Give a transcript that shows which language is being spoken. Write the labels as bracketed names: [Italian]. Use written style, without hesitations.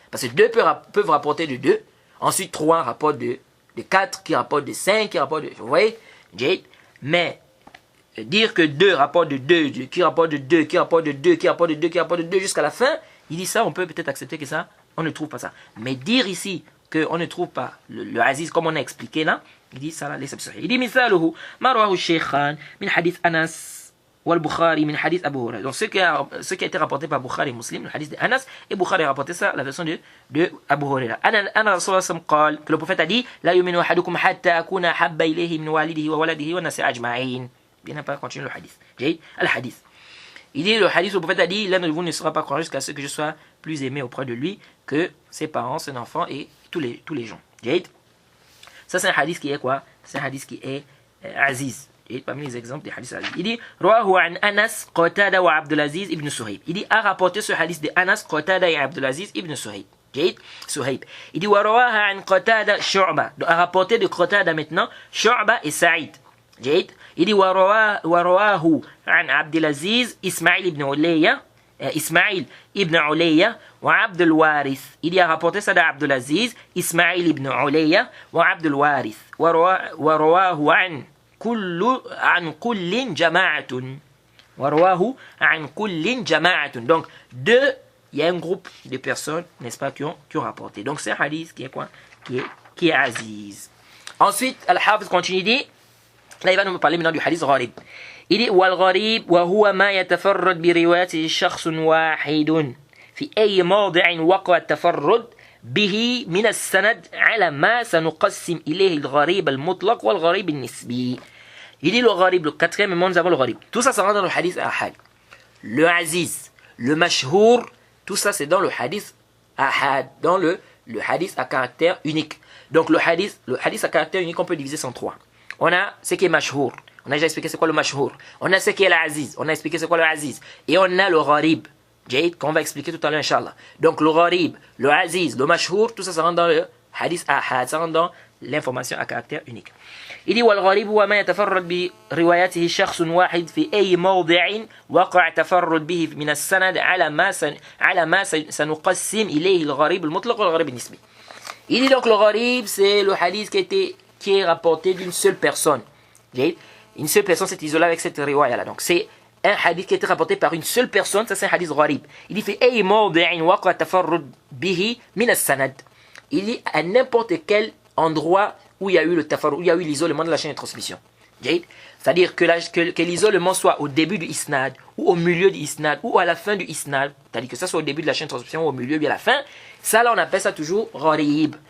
[French] Parce que deux peuvent rapporter de deux. Ensuite, trois rapportent de quatre, qui rapportent de cinq, qui rapportent de... Vous voyez? Mais dire que deux rapportent de deux, qui rapportent de deux, qui rapportent de deux, qui rapportent de deux, qui rapportent de deux jusqu'à la fin, il dit ça, on peut peut-être accepter que ça, on ne trouve pas ça. Mais dire ici qu'on ne trouve pas le aziz comme on a expliqué là, il dit ça là, l'exception. Il dit [Arabic] مثاله ما رواه الشيخان من حديث أنس والبخاري من حديث أبو هريرة. [French] Donc ce qui a été rapporté par Bukhari et Muslim, le hadith de Anas, et Bukhari a rapporté ça, la version de Abu Huraira. [Arabic] أنا رسول الله صلى الله عليه وسلم قال, [French] que le prophète a dit [Arabic] لا يؤمن أحدكم حتى أكون أحب إليه من والده وولده والناس أجمعين. [French] Bien pas continuer le hadith. J'ai le hadith. Il dit, le hadith, le prophète a dit, l'un de vous ne sera pas croyant jusqu'à ce que je sois plus aimé auprès de lui que ses parents, son enfant et tous les gens. Ça, c'est un hadith qui est quoi? C'est un hadith qui est aziz. Parmi les exemples des hadiths aziz. Il dit, [Arabic] Rawahu an [French] Anas, Qatada wa Abdulaziz ibn Suhaib. Il dit, a rapporté ce hadith de Anas, Qatada et Abdulaziz ibn Suhaib. Suhaib. [Arabic] Il dit, wa rawaha an Qatada Shu'ba. [French] A rapporté de Qatada maintenant, Shu'ba et Saïd. Il dit [Arabic] ورواه عن عبد العزيز إسماعيل ibn Ulayya وعبد الوارث. [French] Il y a rapporté ça d'Abd al-Aziz, [Arabic] Ismaïl ibn Ulayya وعبد الوارث ورواه عن كل جماعة. [French] Donc deux, il y a un groupe de personnes, n'est-ce pas, qui ont rapporté. Donc c'est un hadith qui est quoi? Qui est aziz. Ensuite, Al-Hafiz continue, dit, là il va nous parler maintenant du hadith gharib. Il dit [Arabic] والغريب وهو ما يتفرد بروايته شخص واحد في أي موضع وقع التفرد به من السند على ما سنقسم إليه الغريب المطلق والغريب النسبي. [French] Il dit le gharib, le quatrième moment nous avons le gharib. Tout ça, ça rentre dans le hadith ahad. Le aziz, le mashhour, tout ça c'est dans le hadith ahad, dans le hadith à caractère unique. Donc le hadith à caractère unique, on peut diviser en trois. On a ce qui est mashhour. On a déjà expliqué c'est quoi le mashhour. On a ce qui est l'aziz. On a expliqué c'est quoi le aziz. Et on a le gharib, qu'on va expliquer tout à l'heure, Inch'Allah. Donc le gharib, le aziz, le mashhour, tout ça, ça rentre dans le hadith ahad. Ça rentre dans l'information à caractère unique. Il dit [Arabic] والغريب هو ما يتفرد بروايته شخص واحد في أي موضع وقع تفرد به من السند على ما سنقسم إليه الغريب المطلق والغريب النسبي. [French] Il dit donc le gharib, c'est le hadith qui est rapporté d'une seule personne. Une seule personne s'est isolée avec cette riwaya là. Donc c'est un hadith qui a été rapporté par une seule personne, ça c'est un hadith gharib. Il dit fait [Arabic] أي موضع وقع تفرد به من السند. [French] Il dit à n'importe quel endroit où il y a eu le tafarrud, où il y a eu l'isolement de la chaîne de transmission. C'est-à-dire que l'isolement soit au début du isnad, ou au milieu du isnad, ou à la fin du isnad. C'est-à-dire que ça soit au début de la chaîne de transmission, ou au milieu, ou à la fin. Ça là, on appelle ça toujours gharib.